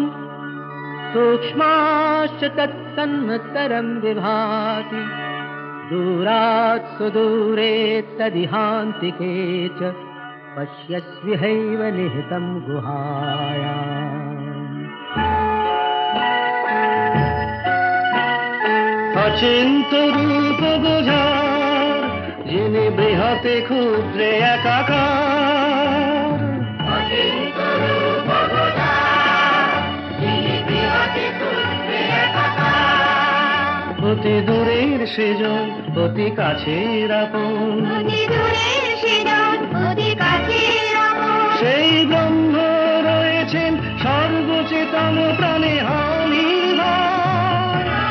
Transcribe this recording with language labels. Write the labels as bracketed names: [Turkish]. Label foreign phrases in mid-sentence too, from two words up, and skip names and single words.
[Sanskrit] सूक्ष्माश्च तत्सन्मत्तरं विभाति, दूरात् सुदूरे तदिहान्तिके च पश्यस्विहैव निहितं गुहायाम्। [Bangla] অচিন্ত রূপ বোঝার যিনি বৃহতে ক্ষুদ্রে একাকার, অতি দূরের সেজন অতি কাছের আপন, সেই ব্রহ্ম রয়েছেন সর্বচেতন প্রাণে অনির্ভর।